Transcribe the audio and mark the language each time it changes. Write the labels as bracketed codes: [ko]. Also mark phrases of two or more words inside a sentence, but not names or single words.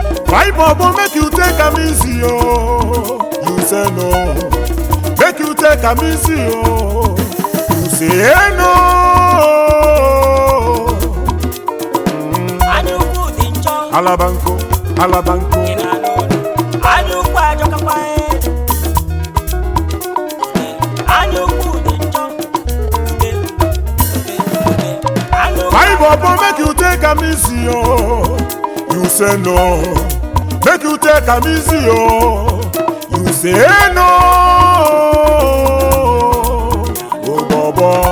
[pcm] Five bobo, make you take am easy, oh. You say no. Make you take am easy, oh. You say no. [ig] Anyị ukwu dị njọ. Alabanko, alabanko. Ị na-anụ ọnụ? Anyị ukwu ajọkakwa, eh. Anyị ukwu dị njọ. [pcm] Fine bobo, make you take am easy, oh. You say no. Make you take am easy, oh. You say no. Oh, bobo.